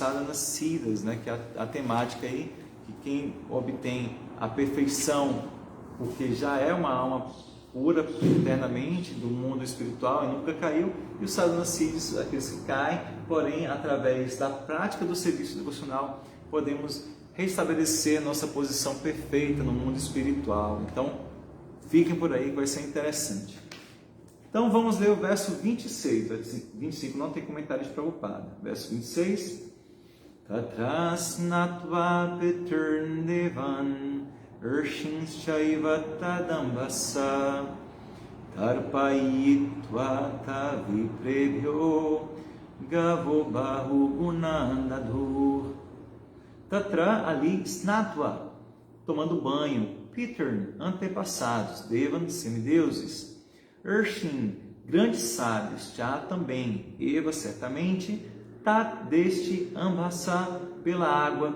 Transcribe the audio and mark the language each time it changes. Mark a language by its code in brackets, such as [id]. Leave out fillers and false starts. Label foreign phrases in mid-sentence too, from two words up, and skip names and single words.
[pt] Que é a temática aí, que quem obtém a perfeição, porque já é uma alma pura eternamente do mundo espiritual e nunca caiu, e os sadhanasiddhis, aqueles que caem, porém, através da prática do serviço devocional, podemos restabelecer nossa posição perfeita no mundo espiritual. Então, fiquem por aí que vai ser interessante. Então, vamos ler o verso 26. 25 não tem comentário de Prabhupada. Verso 26. [sa] तत्रस्नात्वा पेतुर्नेवन् उर्शिन्श्चैव तदम्बसा तर्पयित्वा तविप्रेभ्यो गवोबहु गुनन्ददुर्. [pt] Tatra, ali, snatva, tomando banho. Piturn, antepassados. Devan, semideuses. Urshin, grandes sábios. Já também. Eva, certamente. Tat, deste, ambasa, pela água.